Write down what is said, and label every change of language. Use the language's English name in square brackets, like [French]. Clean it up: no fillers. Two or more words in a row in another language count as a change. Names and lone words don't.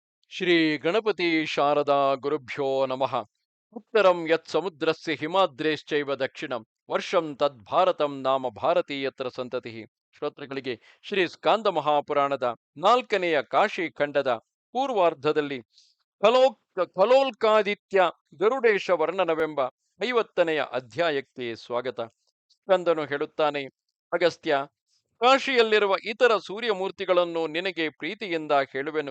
[Sanskrit] ಶ್ರೀ ಗಣಪತಿ ಶಾರದಾ ಗುರುಭ್ಯೋ ನಮಃ. ಉತ್ತರಂ ಯತ್ ಸಮುದ್ರಸ್ಯ ಹಿಮಾದ್ರೇಶ್ಚೈವ ದಕ್ಷಿಣಂ ವರ್ಷಂ ತದ್ಭಾರತಂ ನಾಮ ಭಾರತೀಯತ್ರ ಸಂತತಿ. [Kannada] ಶ್ರೋತೃಗಳಿಗೆ ಶ್ರೀ ಸ್ಕಾಂದ ಮಹಾಪುರಾಣದ 4ನೆಯ ಕಾಶಿ ಖಂಡದ ಪೂರ್ವಾರ್ಧದಲ್ಲಿ ಖಲೋಲ್ಕಾದಿತ್ಯ ಗರುಡೇಶ ವರ್ಣನವೆಂಬ 50ನೆಯ ಅಧ್ಯಾಯಕ್ಕೆ ಸ್ವಾಗತ. ಸ್ಕಂದನು ಹೇಳುತ್ತಾನೆ, ಅಗಸ್ತ್ಯ, ಕಾಶಿಯಲ್ಲಿರುವ ಇತರ ಸೂರ್ಯಮೂರ್ತಿಗಳನ್ನು ನಿನಗೆ ಪ್ರೀತಿಯಿಂದ ಹೇಳುವೆನು.